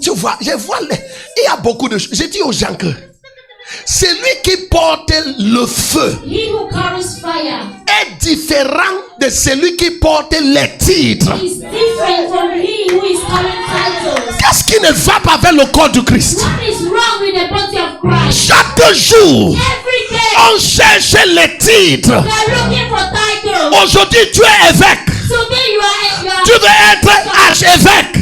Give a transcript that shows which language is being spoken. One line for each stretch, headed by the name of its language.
French: Tu vois, il y a beaucoup de choses. J'ai dit aux gens que celui qui porte le feu
English: he who carries fire
French: est différent de celui qui porte les titres.
English: is different from he who is carrying titles.
French: Qu'est-ce qui ne va pas avec le corps du Christ?
English: What is wrong with the body of Christ?
French: Chaque jour,
English: Every day
French: on cherche les titres.
English: they are looking for titles.
French: Aujourd'hui, tu es évêque.
English: Today
French: Tu veux être archevêque,